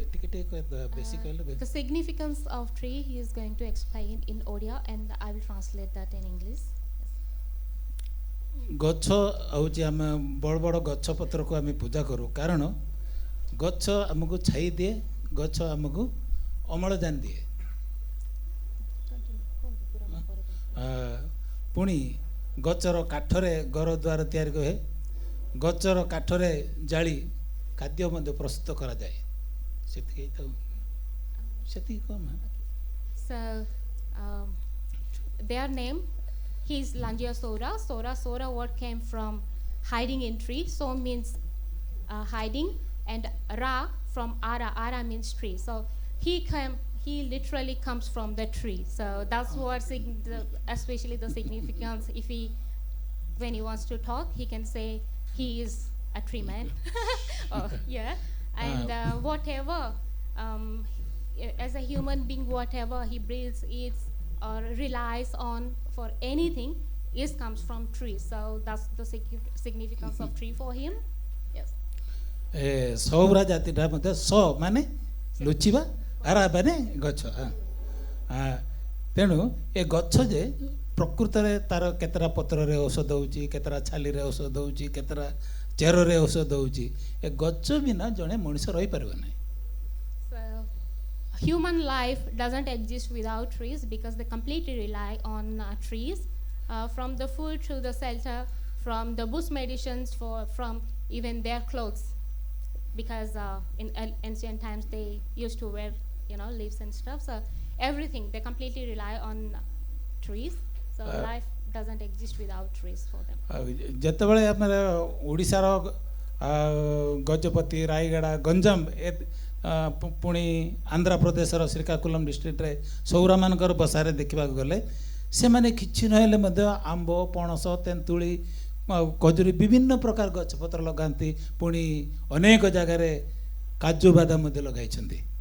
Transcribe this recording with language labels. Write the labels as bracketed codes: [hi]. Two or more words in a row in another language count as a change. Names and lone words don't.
[en] The significance of tree he is going to explain in Odia, and I will translate that in English. [or] ଗଛ ହେଉଛି ଆମେ ବଡ଼ ବଡ଼ ଗଛ ପତ୍ରକୁ ଆମେ ପୂଜା କରୁ କାରଣ ଗଛ ଆମକୁ ଛାଇ ଦିଏ ଗଛ ଆମକୁ ଅମ୍ଳଜାନ ଦିଏ ପୁଣି ଗଛର କାଠରେ ଘର ଦ୍ୱାର ତିଆରି ହୁଏ ଗଛର କାଠରେ ଜାଳି ଖାଦ୍ୟ ମଧ୍ୟ ପ୍ରସ୍ତୁତ କରାଯାଏ ସେତିକି ତ ସେତିକି କମ [en] So their name, he's Langia Sora. Sora word came from hiding in tree. So means hiding, and Ra from Ara means tree. So he literally comes from the tree. So that's what especially the significance. When he wants to talk, he can say he is a tree man. Yeah, and whatever. As a human being, whatever he breathes, eats, or relies on for anything, comes from trees. So that's the significance of tree for him. Yes. [or] ସୌରା ଜାତିଟା ମଧ୍ୟ ସ ମାନେ ଲୁଚିବା ଆରା ମାନେ ଗଛ ତେଣୁ ଏ ଗଛ ଯେ ପ୍ରକୃତରେ ତାର କେତେଟା ପତ୍ରରେ ଔଷଧ ହେଉଛି କେତେଟା ଛାଲିରେ ଔଷଧ ହେଉଛି କେତେଟା ଚେରରେ ଔଷଧ ହେଉଛି ଏ ଗଛ ବିନା ଜଣେ ମଣିଷ ରହିପାରିବ ନାହିଁ [en] Human life doesn't exist without trees because they completely rely on trees, from the food to the shelter, from the bush medicines, from even their clothes. Because in ancient times they used to wear, leaves and stuff. So everything, they completely rely on trees. So life doesn't exist without trees for them. [or] ଯେତେବେଳେ ଆମର ଓଡ଼ିଶାର ଗଜପତି ରାୟଗଡ଼ା ଗଞ୍ଜାମ ପୁଣି ଆନ୍ଧ୍ରପ୍ରଦେଶର ଶ୍ରୀକାକୁଲମ୍ ଡିଷ୍ଟ୍ରିକ୍ଟରେ ସୌରାମାନଙ୍କର ବସାରେ ଦେଖିବାକୁ ଗଲେ ସେମାନେ କିଛି ନହେଲେ ମଧ୍ୟ ଆମ୍ବ ପଣସ ତେନ୍ତୁଳି ଖଜୁରୀ ବିଭିନ୍ନ ପ୍ରକାର ଗଛପତ୍ର ଲଗାନ୍ତି ପୁଣି ଅନେକ ଜାଗାରେ କାଜୁ ବାଦାମ ମଧ୍ୟ ଲଗାଇଛନ୍ତି